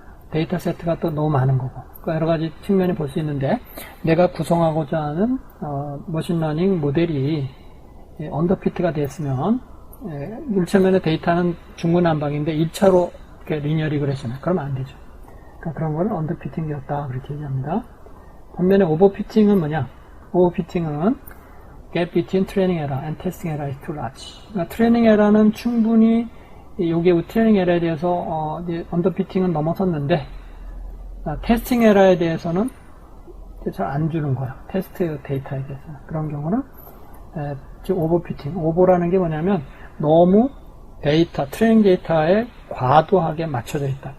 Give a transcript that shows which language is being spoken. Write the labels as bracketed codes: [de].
[ko] 데이터 세트가 또 너무 많은 거고. 그러니까 여러 가지 측면이 볼 수 있는데 내가 구성하고자 하는 머신러닝 모델이 언더피트가 됐으면 1차면의 데이터는 중구난방인데 1차로 리니어 리그레션 그러면 안 되죠. 그러니까 그런 거를 언더피팅이었다 그렇게 얘기합니다. 반면에 오버피팅은 뭐냐? 오버피팅은 [en] gap between training error and testing error is too large. [ko] 그러니까 트레이닝 에러는 충분히 요게 트레이닝 에러에 대해서 언더피팅은 넘어섰는데 테스팅 에러에 대해서는 잘 안 주는 거야. 테스트 데이터에 대해서는. 그런 경우는 즉 오버피팅. 오버라는 게 뭐냐면 너무 데이터, 트레이닝 데이터에 과도하게 맞춰져 있다.